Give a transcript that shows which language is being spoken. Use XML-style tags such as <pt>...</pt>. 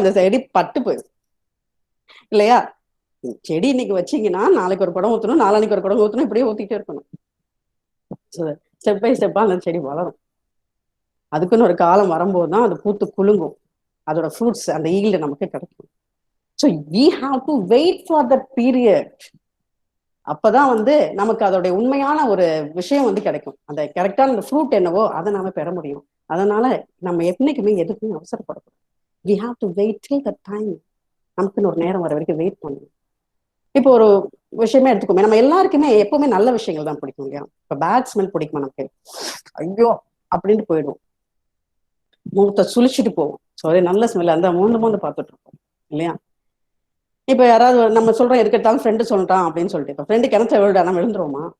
<ta>அந்த செடி பட்டு போயிடும் இல்லையா. செடி இன்னைக்கு வச்சீங்கன்னா நாளைக்கு ஒரு குடம் ஊத்தணும், நாளான்னைக்கு ஒரு குடம் ஊத்தணும், இப்படியே ஊத்திட்டே இருக்கணும். ஸ்டெப் பை ஸ்டெப்பா அந்த செடி வளரும். அதுக்குன்னு ஒரு காலம் வரும்போதுதான் அது பூத்து குலுங்கும், அதோட ஃப்ரூட்ஸ் அந்த ஈல்டு நமக்கு கிடைக்கும்.</ta> <en>So we have to wait for that period.</en> <ta>அப்பதான் வந்து நமக்கு அதோடைய உண்மையான ஒரு விஷயம் வந்து கிடைக்கும். அந்த கரெக்டான அந்த ஃப்ரூட் என்னவோ அதை நாம பெற முடியும். அதனால நம்ம என்னைக்குமே எதுக்குமே அவசரப்படக்கூடாது.</ta> <en>we have to wait till the time.</en> <ta>நமக்குன்னு ஒரு நேரம் வர வரைக்கும் வெயிட் பண்ணணும். இப்போ ஒரு விஷயமே எடுத்துக்கோமே, நம்ம எல்லாருக்குமே எப்பவுமே நல்ல விஷயங்கள் தான் பிடிக்கும் இல்லையா. இப்ப பேட் ஸ்மெல் பிடிக்குமா நமக்கு, ஐயோ அப்படின்ட்டு போயிடும், முகத்தை சுழிச்சுட்டு போவோம். ஸோ அதே நல்ல ஸ்மெல் அந்த மூந்து பார்த்துட்டு இருப்போம் இல்லையா. இப்ப யாராவது நம்ம சொல்றோம் எதுக்கெடுத்தாலும் ஃப்ரெண்டு சொல்லிட்டான் அப்படின்னு சொல்லிட்டு, இப்ப ஃப்ரெண்டு கிணத்த விழுடா நம்ம விழுந்துருவோமா?</ta>